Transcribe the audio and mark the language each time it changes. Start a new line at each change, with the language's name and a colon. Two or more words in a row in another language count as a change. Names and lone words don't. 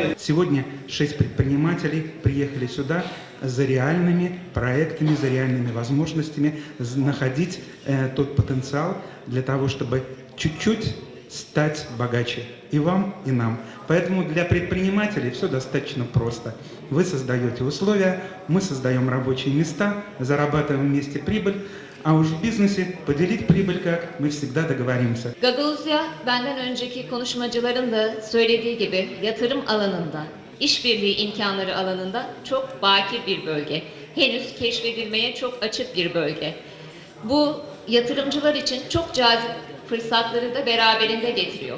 Russian: Сегодня 6 предпринимателей приехали сюда за реальными проектами, за реальными возможностями находить тот потенциал для того, чтобы чуть-чуть стать богаче и вам, и нам. Поэтому для предпринимателей все достаточно просто. Вы создаете условия, мы создаем рабочие места, зарабатываем вместе прибыль, а уж в бизнесе поделить прибыль как мы всегда договоримся.
Turkish: Gagauzya, benden önceki konuşmacıların da söylediği gibi yatırım alanında, işbirliği imkanları alanında çok bakir bir bölge. Henüz keşfedilmeye çok açık bir bölge. Bu yatırımcılar için çok cazip fırsatları da beraberinde getiriyor.